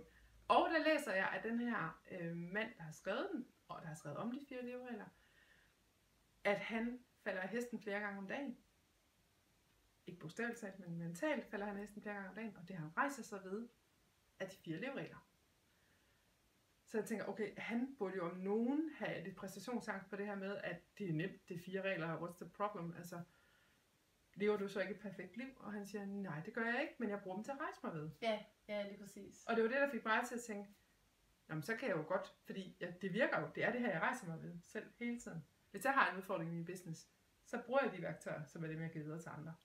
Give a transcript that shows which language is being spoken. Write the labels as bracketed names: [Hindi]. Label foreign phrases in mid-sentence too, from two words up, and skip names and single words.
[Danish] Og der læser jeg, at den her mand, der har skrevet den, og der har skrevet om de 4 leveregler, at han falder af hesten flere gange om dagen. Ikke bogstaveligt talt, men mentalt falder han af hesten flere gange om dagen, og det har han rejser sig ved af de 4 leveregler. Så jeg tænker, okay, han burde jo om nogen have lidt præstationsangst på det her med, at det er nemt, det er 4 regler, [English] what's the problem? [Danish] Altså, lever du så ikke et perfekt liv? Og han siger, nej, det gør jeg ikke, men jeg bruger dem til at rejse mig ved. Ja, lige præcis. Og det var det, der fik mig til at tænke, jamen så kan jeg jo godt, fordi det virker jo, det er det her, jeg rejser mig ved selv hele tiden. Hvis jeg har en udfordring i min business, så bruger jeg de værktøjer, som er dem, jeg giver videre til andre.